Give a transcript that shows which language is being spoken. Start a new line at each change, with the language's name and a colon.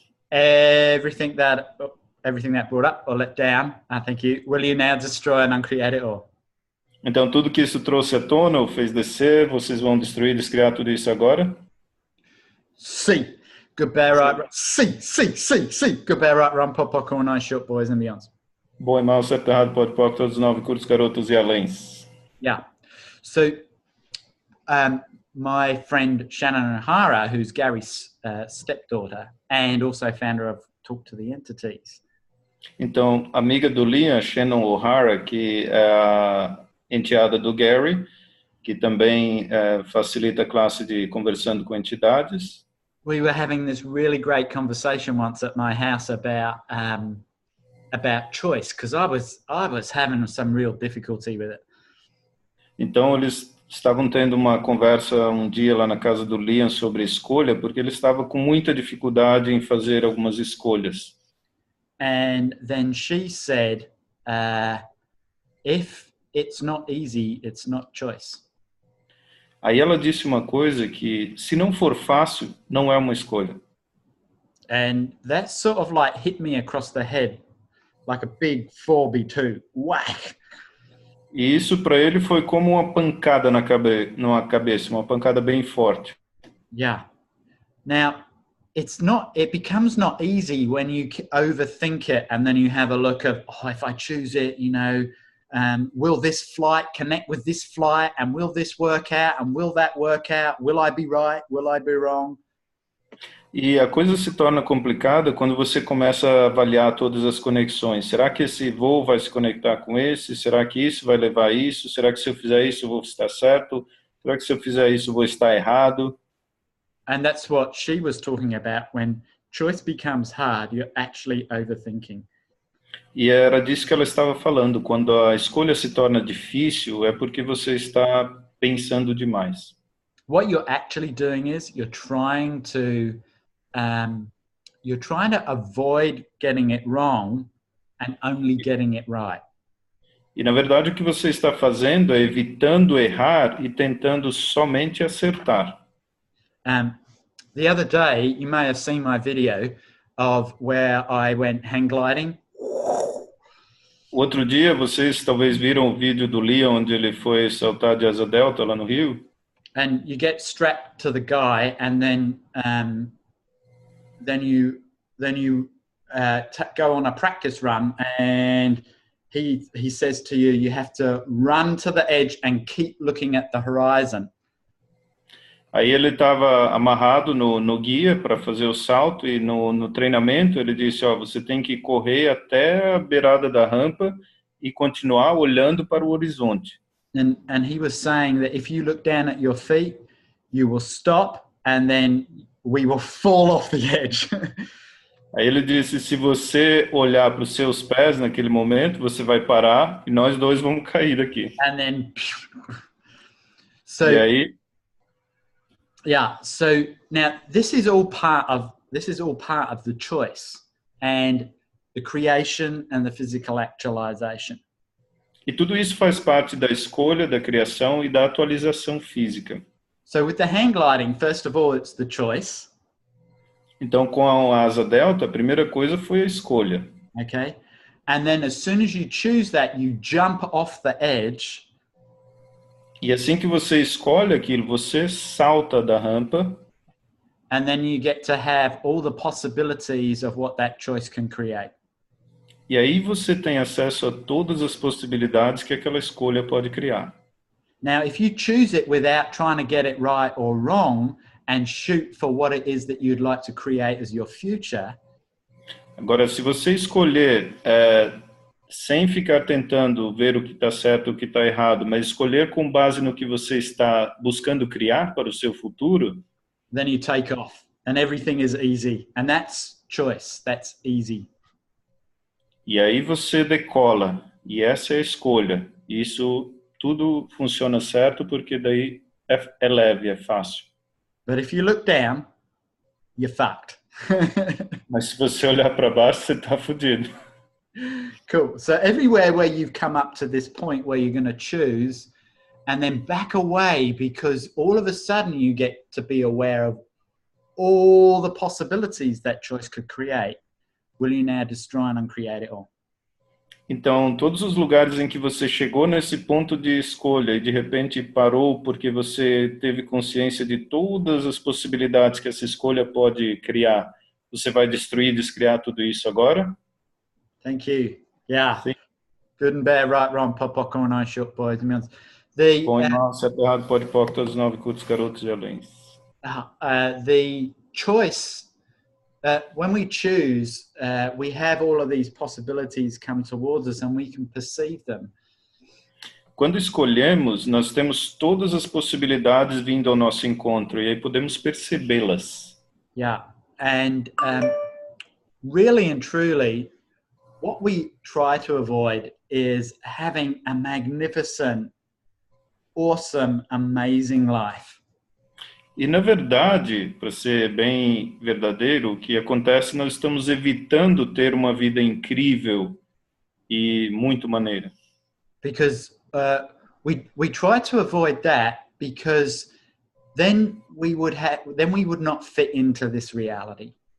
English: everything that brought up or let down. Thank you. Will you now destroy and uncreate it all?
Portuguese: Então, tudo que isso trouxe à tona ou fez descer, vocês vão destruir e descriar tudo isso agora?
English: C. Good bear, right? C. Good bear, right? Run, pop, popcorn, nice short boys and beyonds.
Portuguese: Bom e mal, certo, errado, pode, pode, todos nove, curtos, garotos e aléns.
English: Yeah. So, my friend Shannon O'Hara, who's Gary's stepdaughter and also founder of Talk to the Entities.
Portuguese: Então, amiga do Liam, Shannon O'Hara, que é a enteada do Gary, que também facilita a classe de conversando com entidades.
English: We were having this really great conversation once at my house about choice, because I was having some real difficulty with it.
Portuguese: Então, eles estavam tendo uma conversa um dia lá na casa do Liam sobre escolha, porque ele estava com muita dificuldade em fazer algumas escolhas.
English: And then she said, if it's not easy, it's not choice.
Portuguese: Aí ela disse uma coisa que, se não for fácil, não é uma escolha.
English: And that sort of like hit me across the head, like a big 4x2, whack.
Portuguese: E isso para ele foi como uma pancada na cabeça, uma pancada bem forte.
English: Yeah. Now, it becomes not easy when you overthink it and then you have a look of, if I choose it, will this flight connect with this flight, and will this work out, and will that work out? Will I be right? Will I be wrong?
Portuguese: E a coisa se torna complicada quando você começa a avaliar todas as conexões. Será que esse voo vai se conectar com esse? Será que isso vai levar a isso? Será que se eu fizer isso eu vou estar certo? Será que se eu fizer isso eu vou estar errado?
English: And that's what she was talking about. When choice becomes hard, you're actually overthinking.
Portuguese: E era disso que ela estava falando. Quando a escolha se torna difícil, é porque você está pensando demais.
English: What you're actually doing is you're trying to avoid getting it wrong and only getting it right.
Portuguese: E na verdade o que você está fazendo é evitando errar e tentando somente acertar.
English: The other day, you may have seen my video of where I went hang gliding.
Portuguese: Outro dia, vocês talvez viram o vídeo do Liam, onde ele foi saltar de asa delta lá no Rio.
English: And you get strapped to the guy, and then you go on a practice run, and he says to you, you have to run to the edge and keep looking at the horizon.
Portuguese: Aí ele estava amarrado no guia para fazer o salto, e no treinamento ele disse, você tem que correr até a beirada da rampa e continuar olhando para o horizonte.
English: And he was saying that if you look down at your feet, you will stop, and then we will fall off the edge.
Portuguese: Aí ele disse, se você olhar para os seus pés naquele momento, você vai parar e nós dois vamos cair daqui.
English: And then,
Portuguese: e aí...
English: Yeah. So now this is all part of the choice and the creation and the physical actualization.
Portuguese: E tudo isso faz parte da escolha, da criação e da atualização física.
English: So with the hang gliding, first of all, it's the choice.
Portuguese: Então, com a asa delta, a primeira coisa foi a escolha.
English: Okay. And then as soon as you choose that, you jump off the edge.
Portuguese: E assim que você escolhe aquilo, você salta da rampa.
English: And then you get to have all the possibilities of what that choice can create.
Portuguese: E aí você tem acesso a todas as possibilidades que aquela escolha pode criar.
English: Now, if you choose it without trying to get it right or wrong and shoot for what it is that you'd like to create as your future.
Portuguese: Agora, se você escolher sem ficar tentando ver o que está certo, o que está errado, mas escolher com base no que você está buscando criar para o seu futuro,
English: then you take off and everything is easy. And that's choice. That's easy.
Portuguese: E aí você decola. E essa é a escolha. Isso tudo funciona certo, porque daí é leve, é fácil.
English: But if you look down, you're fucked.
Portuguese: Mas se você olhar para baixo, você está fudido.
English: Cool. So everywhere where you've come up to this point where you're going to choose and then back away, because all of a sudden you get to be aware of all the possibilities that choice could create, will you now destroy and uncreate it all?
Portuguese: Então, todos os lugares em que você chegou nesse ponto de escolha e de repente parou porque você teve consciência de todas as possibilidades que essa escolha pode criar, você vai destruir e descriar tudo isso agora?
English: Thank you. Yeah.
Portuguese: Sim.
English: Good and bad, right, wrong, pop, popcorn, I short boys. The
Portuguese: Bom e mal, certo, errado, pode, pode, todos os 9 curtos, garotos e além.
English: The choice, when we choose, we have all of these possibilities come towards us and we can perceive them.
Portuguese: Quando escolhemos, nós temos todas as possibilidades vindo ao nosso encontro e aí podemos percebê-las.
English: Yeah, and really and truly, what we try to avoid is having a magnificent, awesome, amazing life.
Portuguese: E na verdade, para ser bem verdadeiro, o que acontece, nós estamos evitando ter uma vida incrível e muito maneira.
English: Because we try to avoid that because then we would not fit into this reality.